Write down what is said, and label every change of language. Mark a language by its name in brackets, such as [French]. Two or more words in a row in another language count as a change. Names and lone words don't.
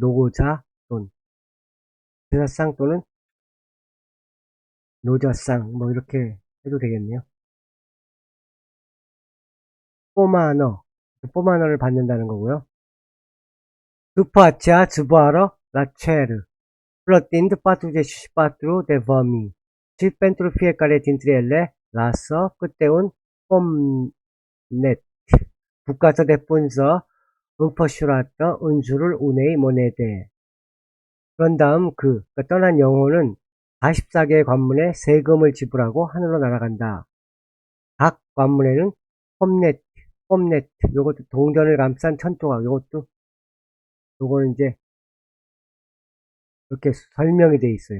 [Korean] 노자돈. 제사상 또는 노자상. 뭐 이렇게 해도 되겠네요. 포마너. 포마너를 받는다는 거고요. [Romanian] după ce zboară la cer. Plătind 44 de vămi și pentru fiecare dintre ele lasă câte un pomnet bucată de pânză înfășurată în jurul unei monede. [Korean] 그런 다음 그러니까 떠난 영혼은 44개의 관문에 세금을 지불하고 하늘로 날아간다. 각 관문에는 폼넷, 요것도 동전을 감싼 천조각, 요거는 이제 이렇게 설명이 되어 있어요.